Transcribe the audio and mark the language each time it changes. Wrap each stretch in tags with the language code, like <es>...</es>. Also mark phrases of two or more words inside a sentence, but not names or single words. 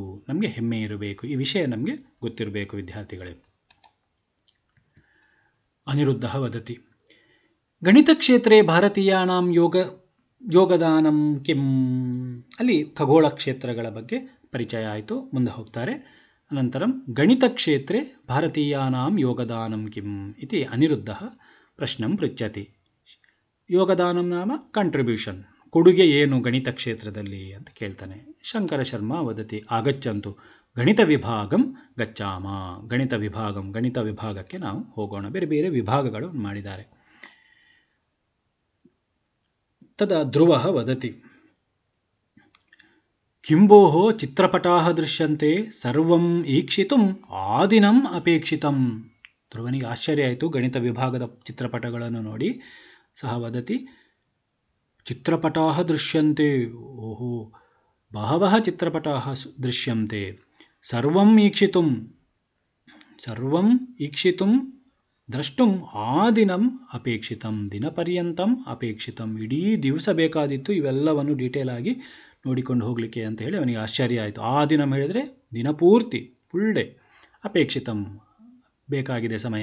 <kn>ನಮಗೆ ಹೆಮ್ಮೆ ಇರಬೇಕು, ಈ ವಿಷಯ ನಮಗೆ ಗೊತ್ತಿರಬೇಕು ವಿದ್ಯಾರ್ಥಿಗಳೇ.</kn> <sa>ಅನಿರುದ್ಧಃ ವದತಿ, ಗಣಿತಕ್ಷೇತ್ರೇ ಭಾರತೀಯಾನಾಂ ಯೋಗದಾನಂ ಕಿಂ.</sa> <kn>ಅಲ್ಲಿ ಖಗೋಳ ಕ್ಷೇತ್ರಗಳ ಬಗ್ಗೆ ಪರಿಚಯ ಆಯಿತು. ಮುಂದೆ ಹೋಗ್ತಾರೆ.</kn> <sa>अनन्तरं गणितक्षेत्रे भारतीयानां योगदानं किम् इति अनिरुद्धः प्रश्नं पृच्छति. ಯೋಗದಾನಂ ನಾಮ</sa> <kn>ಕಂಟ್ರಿಬ್ಯೂಷನ್, ಕೊಡುಗೆ ಏನು ಗಣಿತ ಕ್ಷೇತ್ರದಲ್ಲಿ ಅಂತ ಕೇಳ್ತಾನೆ.</kn> <sa>ಶಂಕರ ಶರ್ಮಾ ವದತಿ ಆಗಚ್ಚಂತು ಗಣಿತ ವಿಭಾಗಂ ಗಚ್ಚಾಮ.</sa> <kn>ಗಣಿತ ವಿಭಾಗಕ್ಕೆ ನಾವು ಹೋಗೋಣ. ಬೇರೆ ಬೇರೆ ವಿಭಾಗಗಳು ಮಾಡಿದ್ದಾರೆ.</kn> <sa>ತದಾ ಧ್ರುವಃ ವದತಿ ಕಿಂಬೋಃ ಚಿತ್ರಪಟಾಃ ದೃಶ್ಯಂತೆ ಸರ್ವಂ ಈಕ್ಷಿತುಂ ಆದಿನಂ ಅಪೇಕ್ಷಿತಂ.</sa> <kn>ಧ್ರುವನಿಗೆ ಆಶ್ಚರ್ಯ ಆಯಿತು ಗಣಿತ ವಿಭಾಗದ ಚಿತ್ರಪಟಗಳನ್ನು ನೋಡಿ.</kn> <sa>ಸಹ ವದತಿ ಚಿತ್ರಪಟಾಃ ದೃಶ್ಯಂತೆ. ಓಹೋ, ಬಹವಃ ಚಿತ್ರಪಟಾಃ ದೃಶ್ಯಂತೆ. ಸರ್ವಂ ಈಕ್ಷಿತುಂ ದ್ರಷ್ಟುಂ ಆದಿನಂ ಅಪೇಕ್ಷಿತಂ. ದಿನಪರ್ಯಂತಂ ಅಪೇಕ್ಷಿತಂ.</sa> <kn>ಇಡೀ ದಿವಸ ಬೇಕಾದಿತ್ತು ಇವೆಲ್ಲವನ್ನು ಡೀಟೇಲ್ ಆಗಿ ನೋಡಿಕೊಂಡು ಹೋಗಲಿಕ್ಕೆ ಅಂತ ಹೇಳಿ ಅವನಿಗೆ ಆಶ್ಚರ್ಯ ಆಯಿತು. ಆದಿನಂ ಹೇಳಿದರೆ ದಿನಪೂರ್ತಿ,</kn> <en>full day.</en> <kn>ಅಪೇಕ್ಷಿತಂ ಬೇಕಾಗಿದೆ ಸಮಯ.</kn>